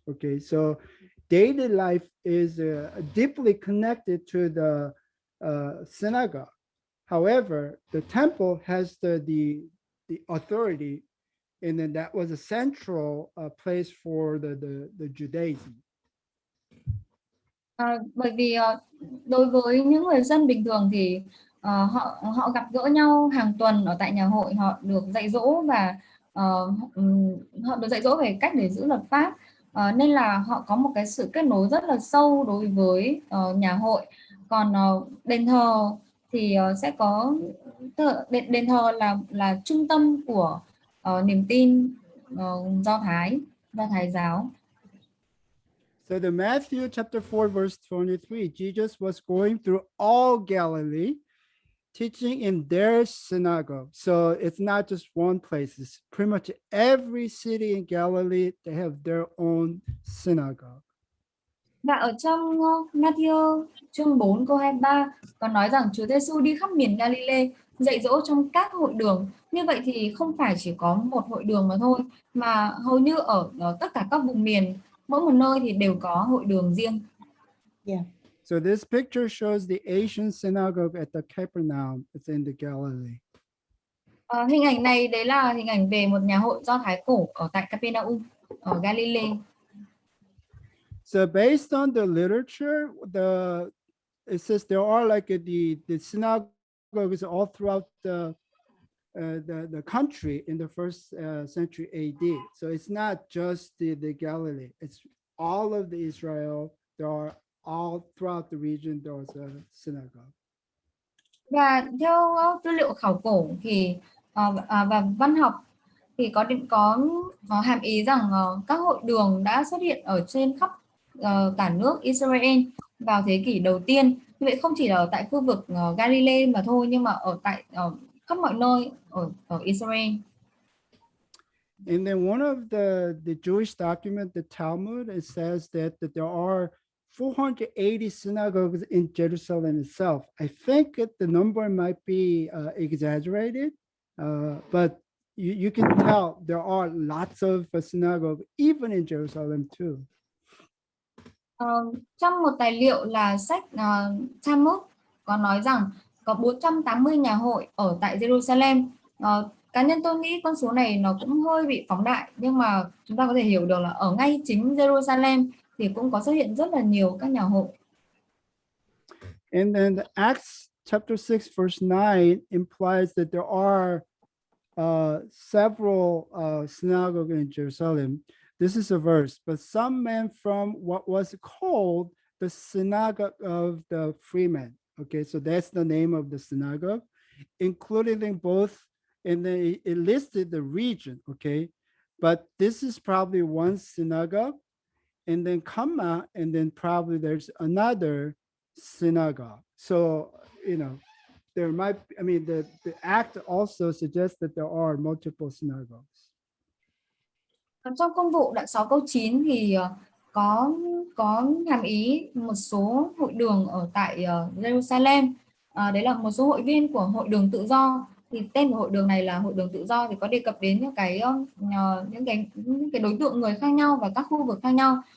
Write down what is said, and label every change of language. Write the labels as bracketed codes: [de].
[en] Okay, so daily life is deeply connected to the synagogue. However, the temple has the authority, and then that was a central place for the Judaism. [vi] Bởi vì đối với những người dân bình thường thì họ gặp gỡ nhau hàng tuần ở tại nhà hội, họ được dạy dỗ và họ được dạy dỗ về cách để giữ luật pháp, Nên là họ có một cái sự kết nối rất là sâu đối với nhà hội. Còn đền thờ thì sẽ có đền thờ là trung tâm của niềm tin Do Thái giáo. [en] So the Matthew chapter 4 verse 23, Jesus was going through all Galilee, teaching in their synagogue. So it's not just one place. It's pretty much every city in Galilee, they have their own synagogue. [vi] Và ở trong Matthew chương 4 câu 23 có nói rằng Chúa Giêsu đi khắp miền Galilee dạy dỗ trong các hội đường. Như vậy thì không phải chỉ có một hội đường mà thôi, mà hầu như ở tất cả các vùng miền, mỗi một nơi thì đều có hội đường riêng. [en] Yeah. So this picture shows the Asian synagogue at the Capernaum. It's in the Galilee. [vi] Hình ảnh này đấy là hình ảnh về một nhà hội Do Thái cổ ở tại Capernaum ở Galilee. [en] So based on the literature, it says there are like the synagogues all throughout the country in the first century AD. So it's not just the Galilee; it's all of the Israel. There are all throughout the region. There was a synagogue. [vi] Và theo tư liệu khảo cổ thì và văn học thì có hàm ý rằng các hội đường đã xuất hiện ở trên khắp cả nước Israel vào thế kỷ đầu tiên. Như vậy không chỉ là ở tại khu vực Galilee mà thôi, nhưng mà ở tại khắp mọi nơi ở Israel. [en] And then one of the Jewish document, the Talmud, it says that there are 480 synagogues in Jerusalem itself. I think the number might be exaggerated, but you can tell there are lots of synagogues even in Jerusalem too. [vi] Trong một tài liệu là sách Talmud có nói rằng có 480 nhà hội ở tại Jerusalem. Cá nhân tôi nghĩ con số này nó cũng hơi bị phóng đại, nhưng mà chúng ta có thể hiểu được là ở ngay chính Jerusalem thì cũng có xuất hiện rất là nhiều các nhà hội. [en] And then the Acts chapter 6 verse 9 implies that there are several synagogues in Jerusalem. This is a verse, but some men from what was called the Synagogue of the Freemen. Okay, so that's the name of the synagogue, including them both, and then it listed the region. Okay, but this is probably one synagogue, and then comma, and then probably there's another synagogue. So, there might, the act also suggests that there are multiple synagogues. [vi] Trong công vụ đoạn 6 câu 9 thì có hàm ý một số hội đường ở tại Jerusalem. Đấy là một số hội viên của hội đường tự do. Thì tên của hội đường này là hội đường tự do, thì có đề cập đến những cái đối tượng người khác nhau và các khu vực khác nhau.